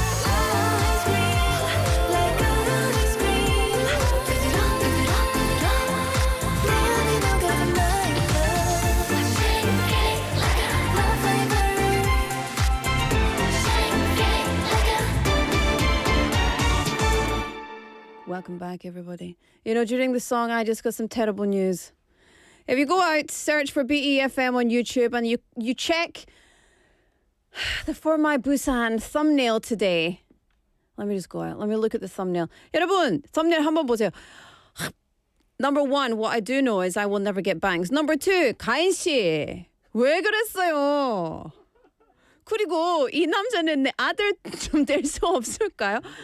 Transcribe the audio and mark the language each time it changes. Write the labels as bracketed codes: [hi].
[en] Ice cream, like ice cream. [ko] 부드러 부드러 부드러. 내 안에 녹아든 [en] my love. Shake it like a love flavor. Shake it like a. Welcome back, everybody. You know, during the song, I just got some terrible news. If you go out, search for BEFM on YouTube, and you check the For My Busan thumbnail today. Let me just go out. Let me look at the thumbnail. [ko] 여러분, thumbnail 한번 보세요. [en] Number one, what I do know is I will never get bangs. Number two, 가인 씨. [ko] 왜 그랬어요? 그리고 이 남자는 내 아들 좀 될 수 없을까요?